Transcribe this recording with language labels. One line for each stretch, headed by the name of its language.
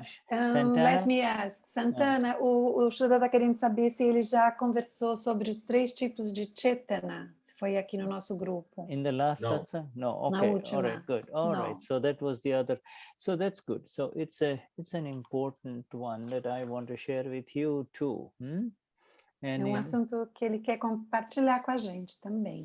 English: Let me ask,
Portuguese: Santana, o Shuddha está querendo saber se ele já conversou sobre os 3 tipos de Chetana, se foi aqui no nosso grupo.
English: In the last satsang? No, okay,
Portuguese: Na última.
English: all right, good, all right. So that was the other, so that's good. So it's an important one that I want to share with you too.
Portuguese: É um assunto que ele quer compartilhar com a gente também.